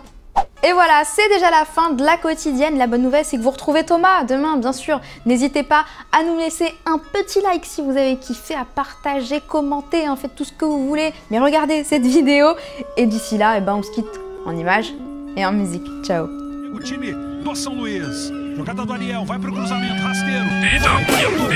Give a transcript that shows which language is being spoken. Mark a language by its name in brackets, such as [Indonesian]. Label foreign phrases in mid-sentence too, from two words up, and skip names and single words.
[French] Et voilà, c'est déjà la fin de la quotidienne. La bonne nouvelle, c'est que vous retrouvez Thomas demain, bien sûr. N'hésitez pas à nous laisser un petit like si vous avez kiffé, à partager, commenter, hein, faites tout ce que vous voulez. Mais regardez cette vidéo. Et d'ici là, on se quitte en images et en musique. Ciao. [Portuguese] O time do São Luís. Jogada do Ariel, vai pro cruzamento, rasteiro.